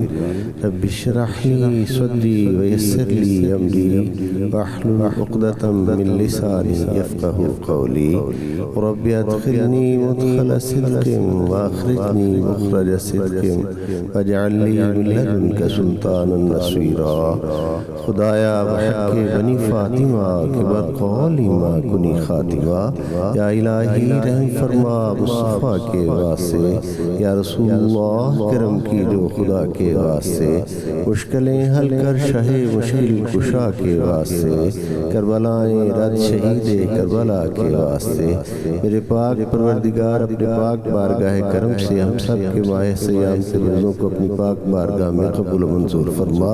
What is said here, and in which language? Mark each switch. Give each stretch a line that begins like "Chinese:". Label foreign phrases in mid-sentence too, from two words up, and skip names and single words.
Arabic: رب اشرح لي صدري ويسر لي أمري واحلل عقدة من لساني يفقه قولي. رب أدخلني مدخل صدق وأخرجني مخرج صدق واجعل لي من لدنك سلطانا نصيرا.
Persian: خدایا بحق بنی فاطمہ کے برقولی ما کنی خاتمہ
Urdu: یا الہی رحم فرما مصطفیٰ کے واسطے یا رسول اللہ کرم کی جو خدا کے واسطے مشکلیں حل کر شہ مشکل کشا کے واسطے کربلائیں رد شہید کربلا کے واسطے میرے پاک پروردگار اپنے پاک بارگاہ کرم سے ہم سب کے ماہ سیام سے روزوں کو اپنی پاک بارگاہ میں قبول و منظور فرما.